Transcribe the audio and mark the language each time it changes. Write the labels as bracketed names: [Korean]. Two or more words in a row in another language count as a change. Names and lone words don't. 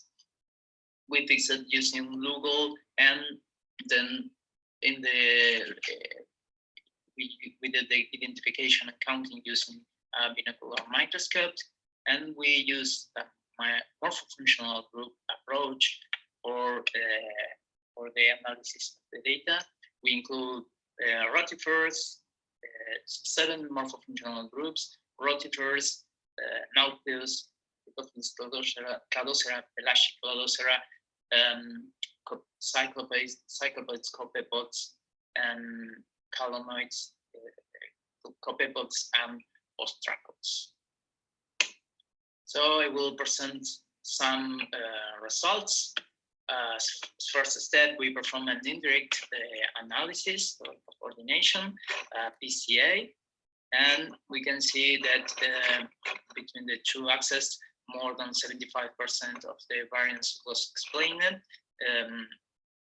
[English] We fix it using Google, and then we did the identification and counting using a binocular microscope, and we use my morphofunctional group approach for the analysis of the data. We include rotifers, 7 morphofunctional groups: rotifers, nautilus, Claudocera, pelagic Claudocera, cyclopods, copepods, and calonoids, copepods, and ostracods. So I will present some results. First step, we perform an indirect analysis of coordination, PCA, and we can see that between the 2 axes, more than 75% of the variance was explained.